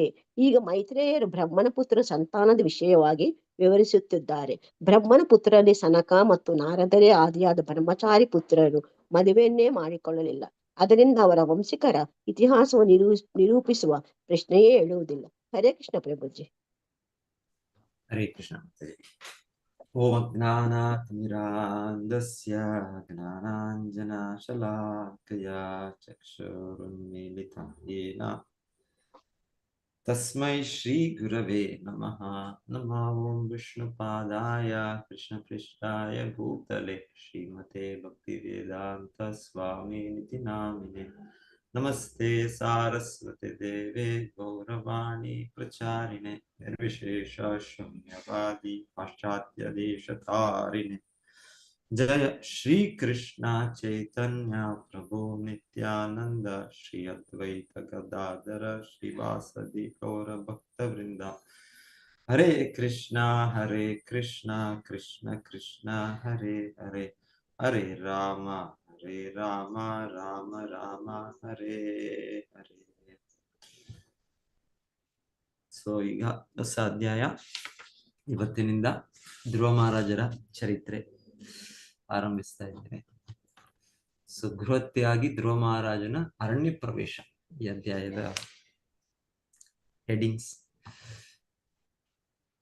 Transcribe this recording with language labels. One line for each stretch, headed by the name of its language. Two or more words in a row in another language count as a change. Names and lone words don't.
Kannada: ಈಗ ಮೈತ್ರೇಯರು ಬ್ರಹ್ಮನ ಪುತ್ರ ಸಂತಾನದ ವಿಷಯವಾಗಿ ವಿವರಿಸುತ್ತಿದ್ದಾರೆ. ಬ್ರಹ್ಮನ ಪುತ್ರರಲ್ಲಿ ಸನಕ ಮತ್ತು ನಾರದರೇ ಆದಿಯಾದ ಬ್ರಹ್ಮಚಾರಿ ಪುತ್ರರು ಮದುವೆಯನ್ನೇ ಮಾಡಿಕೊಳ್ಳಲಿಲ್ಲ. ಅದರಿಂದ ಅವರ ವಂಶಿಕರ ಇತಿಹಾಸವನ್ನು ನಿರೂಪಿಸುವ ಪ್ರಶ್ನೆಯೇ ಹೇಳುವುದಿಲ್ಲ.
Sanskrit: ಹರೇ ಕೃಷ್ಣ ಪ್ರಭುಜಿ. ಹರೇ ಕೃಷ್ಣ. ಓಂ ಜ್ಞಾನಾತಿಮಿರಾಂಧಸ್ಯ ಜ್ಞಾನಾಂಜನಶಲಾಕಯಾ ಚಕ್ಷುರುನ್ಮೀಲಿತಂ ಯೇನ ತಸ್ಮೈ ಶ್ರೀ ಗುರವೇ ನಮಃ. ನಮಃ ಓಂ ವಿಷ್ಣುಪಾದಾಯ ಕೃಷ್ಣಪೃಷ್ಠಾಯ ಭೂತಲೆ ಶ್ರೀಮತೆ ಭಕ್ತಿವೇದಾಂತ ಸ್ವಾಮಿನಿತಿ ನಾಮಿನೆ. ನಮಸ್ತೆ ಸಾರಸ್ವತಿ ದೇವೆ ಗೌರವಾಣಿ ಪ್ರಚಾರಿಣೆ ನಿರ್ವಿಶೇಷ ಶೂನ್ಯವಾದಿ ಪಾಶ್ಚಾತ್ಯ ದೇಶತಾರಿಣೆ. ಜಯ ಶ್ರೀ ಕೃಷ್ಣ ಚೈತನ್ಯ ಪ್ರಭು ನಿತ್ಯಾನಂದ ಶ್ರೀ ಅದ್ವೈತ ಗದಾಧರ ಶ್ರೀವಾಸದಿ ಗೌರ ಭಕ್ತವೃಂದ. ಹರೇ ಕೃಷ್ಣ ಕೃಷ್ಣ ಕೃಷ್ಣ ಹರೇ ಹರೇ, ಹರೇ ರಾಮ ರಾಮ ರಾಮ ಹರೇ ಹರೇ.
Kannada: ಸೊ ಈಗ ಹೊಸ ಅಧ್ಯಾಯ. ಇವತ್ತಿನಿಂದ ಧ್ರುವ ಮಹಾರಾಜರ ಚರಿತ್ರೆ ಆರಂಭಿಸ್ತಾ ಇದ್ದೇನೆ. ಸೊ ಗೃಹತ್ಯಾಗಿ ಧ್ರುವ ಮಹಾರಾಜನ ಅರಣ್ಯ ಪ್ರವೇಶ ಈ ಅಧ್ಯಾಯದ ಹೆಡಿಂಗ್ಸ್.